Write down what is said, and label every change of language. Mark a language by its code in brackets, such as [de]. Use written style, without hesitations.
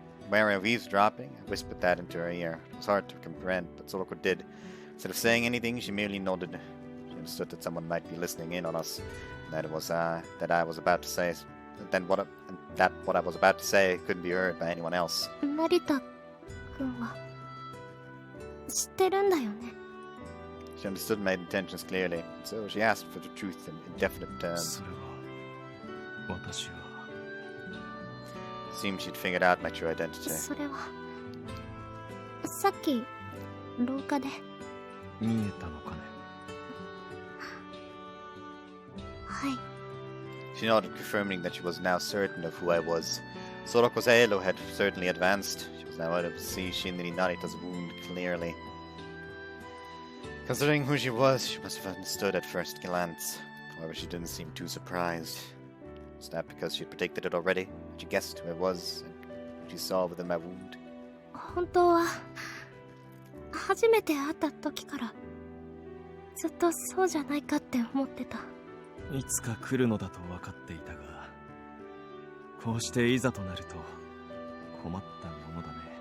[en] Wary of eavesdropping, I whispered that into her ear. It was hard to comprehend, but Sorako did. Instead of saying anything, she merely nodded. She understood that someone might be listening in on us, and that I was about to say, that what I was about to say couldn't be heard by anyone else. [ja] 成田くんは知ってるんだよね。 [en] She understood my intentions clearly, so she asked for the truth in indefinite terms. [ja] それは私は [en] It seemed she'd figured out my true identity. [ja] それはさっき廊下で。見えたのかね。はい。 [en] She nodded, confirming that she was now certain of who I was. Sorako's halo had certainly advanced. She was now able to see Shinrin Narita's wound clearly. Considering who she was must have understood at first glance. However, she didn't seem too surprised. Was that because she had predicted it already? Had she guessed who I was and what she saw within my wound? [ja] 本当は初めて会った時からずっとそうじゃないかって思ってた。いつか来るのだと分かっていたが、こうしていざとなると困ったものだね。